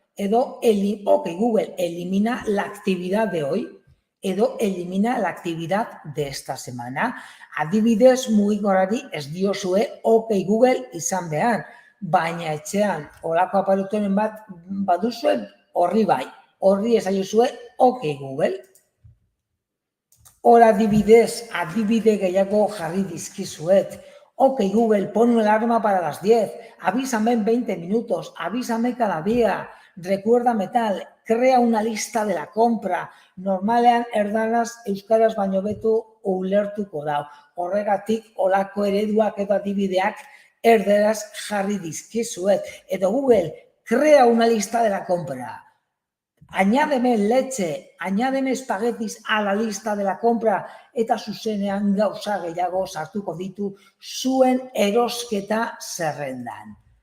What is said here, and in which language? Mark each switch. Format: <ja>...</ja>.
<es>edo Google, elimina la actividad de hoy, edo elimina la actividad de esta semana.</es> <eu>Adibidez, mugikorrari ez diozue Google izan behar, baina etxean olako aparaturen bat baduzue, horri bai, horri esaiozue Google. Hor adibidez, adibide gehiago jarri dizkizuet.</eu> <es>Google, pon una alarma para las 10, avísame en 20 minutos, avísame cada día, recuérdame tal, crea una lista de la compra.</es> <eu>Normalean erdaraz euskaraz baino hobeto ulertuko da. Horregatik olako ereduak edo adibideak erdaraz jarri dizkizuet.</eu> <es>Edo Google, crea una lista de la compra. Añádeme leche, añádeme espaguetis a la lista de la compra</es> <eu>eta zuzenean gauza gehiago sartuko ditu zuen erosketa zerrendan.</eu>